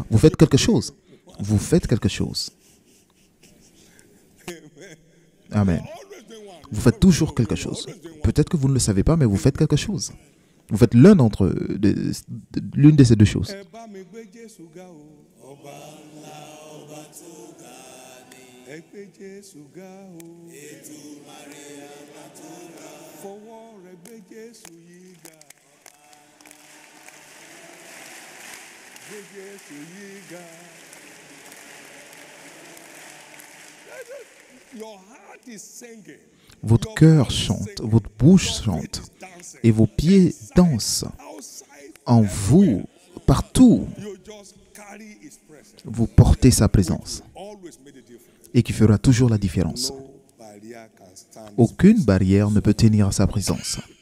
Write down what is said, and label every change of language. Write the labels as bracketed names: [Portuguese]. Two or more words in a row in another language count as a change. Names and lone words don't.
[French] Vous faites quelque chose. Vous faites quelque chose. Amen. Vous faites toujours quelque chose. Peut-être que vous ne le savez pas, mais vous faites quelque chose. Vous faites l'une de ces deux choses. [Yoruba] Ẹgbẹ́ Jésù ga o. Fọwọ́ rẹ̀ gbé Jésù yìí ga. Gbé Jésù yìí ga. [English] Your heart is singing. [French] Votre cœur chante, votre bouche chante et vos pieds dansent. En vous, partout, vous portez sa présence et qui fera toujours la différence. Aucune barrière ne peut tenir à sa présence.